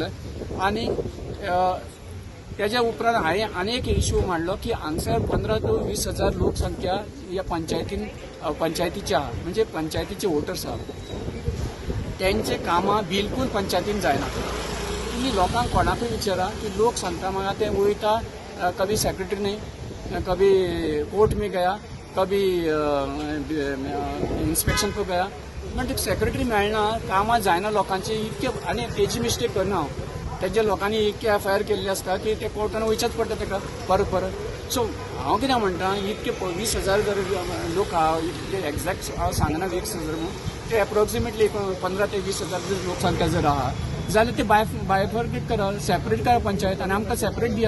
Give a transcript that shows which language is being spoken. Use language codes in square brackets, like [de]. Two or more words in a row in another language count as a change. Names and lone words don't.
[kok] आनी तेज्या उपरांत हांवें आनी एक इश्यू मांडलो की हांगसर 15 to 20 हजार लोकसंख्या ह्या पंचायतीची आहा, म्हणजे पंचायतीचे वोटर्स आहा. तेंचे कामां बिलकूल पंचायतीन जायना. तुम्ही लोकांक कोणाकूय विचारा की लोक सांगता म्हाका ते वयता, [hi] कभी सेक्रेटरी नहीं, कभी कोर्ट में गया, कभी इन्स्पेक्शन को गया, [kok] पण सेक्रेटरी मेळना, कामां जायना लोकांची इतके. आनी तेजी मिस्टेक करना हांव. तेज्या लोकांनी इतके FIR केल्ले आसता की ते कोर्टान वयचेच पडटा ताका परत. सो हांव कितें म्हणटा, इतके 20 हजार जर लोक इतके एक्झॅक्ट हांव सांगना 20 हजार म्हणून, ते एप्रोक्सिमेटली 15 ते 20 हजार जर लोकसंख्या जर आहा जाल्यार ते बायफर्केट करा, सेपरेट करा पंचायत आनी आमकां सेपरेट दिया.